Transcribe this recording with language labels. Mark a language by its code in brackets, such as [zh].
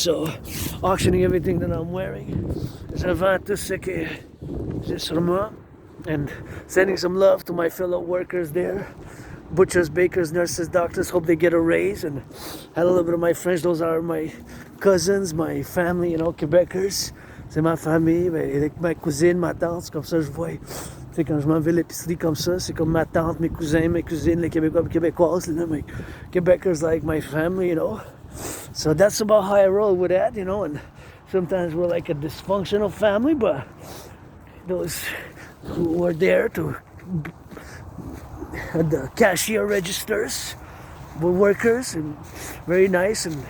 [en] So auctioning everything that I'm wearing. [fr] Je vends tout ce que j'ai sur moi, [en] and sending some love to my fellow workers there. Butchers, bakers, nurses, doctors, hope they get a raise. And had a little bit of my French. Those are my cousins, my family, you know, Québécois. [fr] C'est ma famille, avec ma cousine, ma tante, c'est comme ça je vois. Tu sais, quand je m'en vais à l'épicerie comme ça, c'est comme ma tante, mes cousins, mes cousines, les Québécois, les Québécoises, [en] my Québécois like my family, you know. So that's about how I roll with that, you know. And sometimes we're like a dysfunctional family, but those who were there to the cashier registers were workers, and very nice.